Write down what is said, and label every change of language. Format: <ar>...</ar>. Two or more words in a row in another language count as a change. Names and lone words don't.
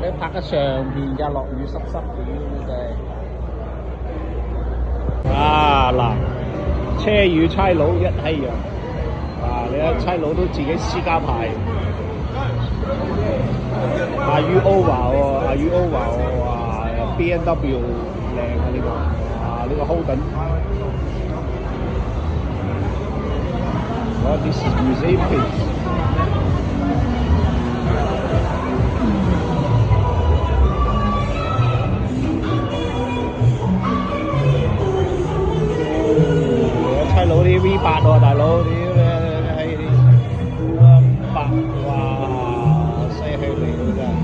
<yue>你拍喺上邊㗎，落雨濕濕屌真係。啊嗱，車與差佬一閪樣，你睇差佬都自己私家牌。</yue> <en>Are you over</en> <yue>喎？</yue> <en>Are you over</en> <yue>喎？哇 ！BMW 靚啊呢個，呢個 Holden。</yue> <en>What this is museum piece.</en> <yue>差佬啲 V8 喎，大佬啲係8，哇，犀氣嚟㗎真</yue>